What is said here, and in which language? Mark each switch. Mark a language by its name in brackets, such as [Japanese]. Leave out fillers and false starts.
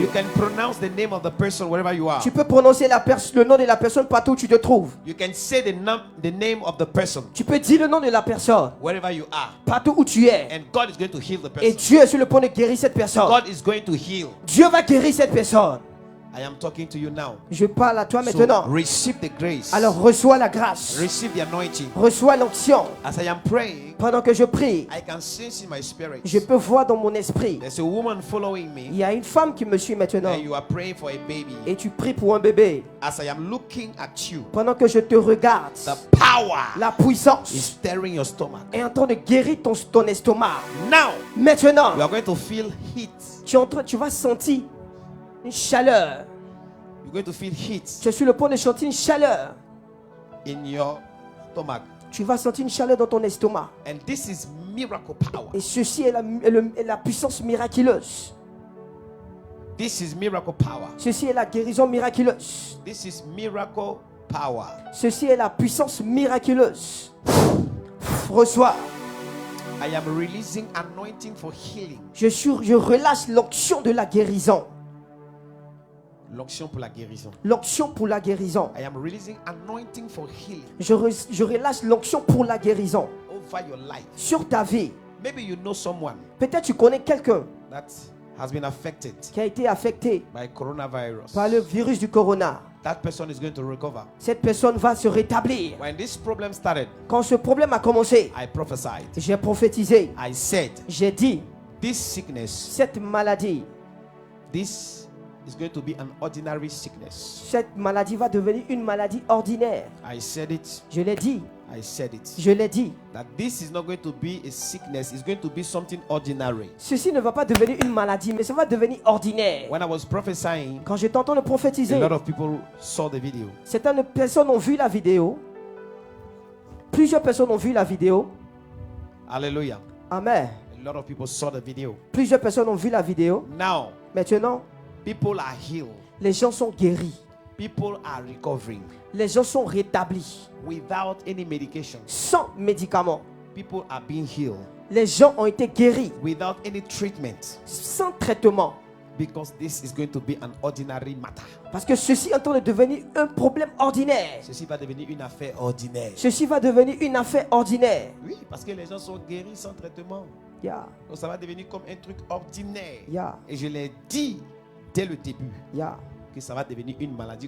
[English] You can pronounce the name of the person wherever you are. [French] Tu peux prononcer le nom de la personne partout où tu te trouves. [English] You can say the name of the person [French] Tu peux dire le nom de la personne [English] wherever you are. [French] partout où tu es. [English] And God is going to heal the [French] Et [English] person. [French] Dieu est sur le point de guérir cette personne. [English] God is going to heal. [French] Dieu va guérir cette personne. [English] I am talking to you now. [French] Je parle à toi [English] So [French] maintenant. [English] receive the grace. [French] Alors reçois la grâce. [English] Receive the anointing. [French] Reçois l'onction. [English] As I am praying, [French] Pendant que je prie, [English] I can sense in my spirit. [French] je peux voir dans mon esprit. [English] There's a woman following [French] Il [English] me, [French] y a une femme qui me suit maintenant. [English] and you are praying for a baby. [French] Et tu pries pour un bébé. [English] As I am looking at you, [French] Pendant que je te regarde, [English] the power [French] la puissance [English] is stirring your stomach. [French] est en train de guérir ton estomac. [English] Now, [French] Maintenant, [English] you are going to feel heat. [French] tu vas sentir une chaleur. [English] You're going to feel heat [French] Je suis sur le point de sentir une chaleur. [English] in your stomach. [French] Tu vas sentir une chaleur dans ton estomac. [English] And this is miracle power. [French] Et ceci est la puissance miraculeuse. [English] This is miracle power. [French] Ceci est la guérison miraculeuse. [English] This is miracle power. [French] Ceci est la puissance miraculeuse. Reçois. [English] I am releasing anointing for healing. [French] Je relâche l'onction de la guérison. L'onction pour la guérison. L'onction pour la guérison. [English] I am releasing anointing for healing [French] Je relâche l'onction pour la guérison [English] over your life. [French] sur ta vie. [English] Maybe you know someone [French] Peut-être tu connais quelqu'un [English] that has been affected [French] qui a été affecté [English] by coronavirus. [French] par le virus du corona. [English] That person is going to recover. [French] Cette personne va se rétablir. [English] When this problem started, [French] Quand ce problème a commencé, [English] I prophesied. [French] j'ai prophétisé. [English] I said, [French] J'ai dit, [English] this sickness, [French] cette maladie, [English] this is going to be an ordinary sickness. [French] cette maladie va devenir une maladie ordinaire. [English] I said it. [French] Je l'ai dit. [English] I said it. [French] Je l'ai dit. [English] That this is not going to be a sickness. It's going to be something ordinary. [French] Ceci ne va pas devenir une maladie, mais ça va devenir ordinaire. [English] When I was prophesying, [French] Quand je t'entends le [English] a [French] prophétiser, [English] lot of people saw the video. [French] certaines personnes ont vu la vidéo. Plusieurs personnes ont vu la vidéo. [English] Hallelujah. [French] Amen. [English] A lot of people saw the video. [French] Plusieurs personnes ont vu la vidéo. [English] Now, [French] Maintenant, [English] people are healed. [French] les gens sont guéris. [English] People are recovering [French] Les gens sont rétablis. [English] without any medication. [French] Sans médicaments. [English] People are being healed [French] Les gens ont été guéris. [English] without any treatment, [French] Sans traitement. [English] because this is going to be an ordinary matter. [French] Parce que ceci est en train de devenir un problème ordinaire. Ceci va devenir une affaire ordinaire. Ceci va devenir une affaire ordinaire. Oui, parce que les gens sont guéris sans traitement. [English] Yeah, [French] Donc ça va devenir comme un truc ordinaire. [English] yeah, [French] Et je l'ai dit dès le début [English] yeah. [French] que ça va devenir une maladie.